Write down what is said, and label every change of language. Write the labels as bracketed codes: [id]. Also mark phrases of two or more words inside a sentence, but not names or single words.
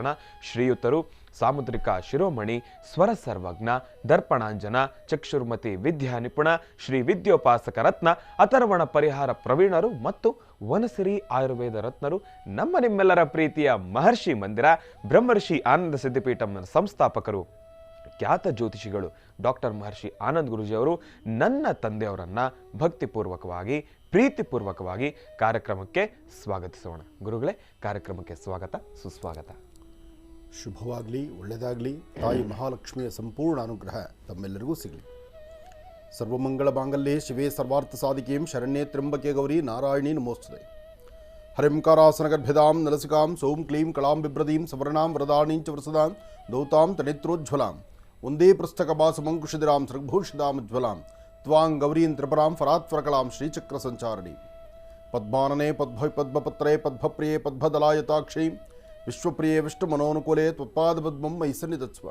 [kn] ಶ್ರೀಯುತರು ಸಾಮುದ್ರಿಕ ಶಿರೋಮಣಿ, ಸ್ವರ ಸರ್ವಜ್ಞ, ದರ್ಪಣಾಂಜನ, ಚಕ್ಷುರ್ಮತಿ ವಿದ್ಯಾ ನಿಪುಣ, ಶ್ರೀ ವಿದ್ಯೋಪಾಸಕ ರತ್ನ, ಅಥರ್ವಣ ಪರಿಹಾರ ಪ್ರವೀಣರು ಮತ್ತು ವನಸಿರಿ ಆಯುರ್ವೇದ ರತ್ನರು, ನಮ್ಮ ನಿಮ್ಮೆಲ್ಲರ ಪ್ರೀತಿಯ ಮಹರ್ಷಿ ಮಂದಿರ ಬ್ರಹ್ಮರ್ಷಿ ಆನಂದ ಸಿದ್ಧಿಪೀಠಂನ ಸಂಸ್ಥಾಪಕರು, ಖ್ಯಾತ ಜ್ಯೋತಿಷಿಗಳು ಡಾಕ್ಟರ್ ಮಹರ್ಷಿ ಆನಂದ್ ಗುರೂಜಿಯವರು ನನ್ನ ತಂದೆಯವರನ್ನ ಭಕ್ತಿಪೂರ್ವಕವಾಗಿ ಪ್ರೀತಿಪೂರ್ವಕವಾಗಿ ಕಾರ್ಯಕ್ರಮಕ್ಕೆ ಸ್ವಾಗತಿಸೋಣ. ಗುರುಗಳೇ, ಕಾರ್ಯಕ್ರಮಕ್ಕೆ ಸ್ವಾಗತ ಸುಸ್ವಾಗತ. ಶುಭವಾಗಲಿ, ಒಳ್ಳೆಯದಾಗಲಿ. ತಾಯಿ ಮಹಾಲಕ್ಷ್ಮಿಯ ಸಂಪೂರ್ಣ ಅನುಗ್ರಹ ತಮ್ಮೆಲ್ಲರಿಗೂ ಸಿಗಲಿ. [sa] ಸರ್ವಮಂಗಳ ಮಾಂಗಲ್ಯೆ ಶಿವೇ ಸರ್ವಾರ್ಥ ಸಾಧಿಕೆಂ ಶರಣ್ಯೇ ತ್ರ್ಯಂಬಕೆ ಗೌರಿ ನಾರಾಯಣಿ ನಮೋಸ್ತುತೆ. ಹರಿಂಕಾರಾಸನಗರ್ಭಿದಾಂ ನಲಸಿಕಾಂ ಸೋಂ ಕ್ಲೀಂ ಕಳಾಂ ಬಿಭ್ರದೀಂ ಸವರ್ಣಾಂ ವರದಾಣೀಂ ಚ ವರಸದಾಂ ದೌತಾಂ ತನೇತ್ರೋಜ್ವಲಾಂ ಒಂದೇ ಪೃಷ್ಠಕಭಾಸಮಂಕುಶಿಧಿರಾಂ ಸೃಗ್ಭೂಷಿತಾಮುಜ್ವಲಾಂ ತ್ವಾಂ ಗೌರೀಂ ತ್ರಿಪುರಾಂ ಫರಾತ್ವರಕಲಾಂ ಶ್ರೀಚಕ್ರ ಸಂಚಾರಣಿ ಪದ್ಮಾನನೆ ಪದ್ಮಪತ್ರೇ ಪದ್ಮಪ್ರಿಯೇ ಪದ್ಮದಲಾಯತಾಕ್ಷೀಂ ವಿಶ್ವಪ್ರಿಯೇ ವಿಷ್ಣುಮನೋನುಕೂಲೆ ತ್ವತ್ಪಾದಪದ್ಮಂ ಮಯಿ ಸನ್ನಿಧತ್ಸ್ವ.